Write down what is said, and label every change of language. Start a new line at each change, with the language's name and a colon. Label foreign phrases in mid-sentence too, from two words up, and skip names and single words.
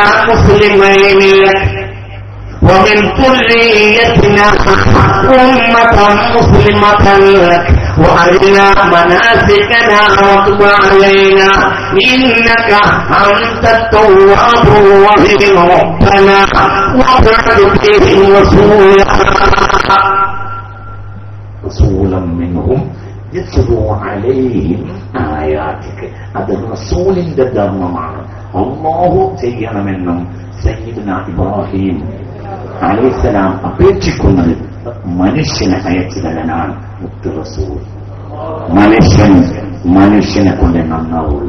Arabic: مسلمين لك ومن ذريتنا أمة مسلمة لك وأرنا مناسكنا وتب علينا إنك أنت التواب الرحيم ربنا وابعث فيهم رسولا منهم يتلو عليهم آياتك.
Malayalam: അത് റസൂലിന്റെ ധർമ്മമാണ്. അല്ലാഹു ചെയ്യണമെന്നും സയ്യിദുനാ ഇബ്രാഹിം അലൈഹിസ്സലാം അപേക്ഷിക്കുന്നത് മനുഷ്യനെ അയച്ചു തരാനാണ് മുത്ത് റസൂൽ. മനുഷ്യനെ കൊണ്ട് നന്നാവുള്ളൂ.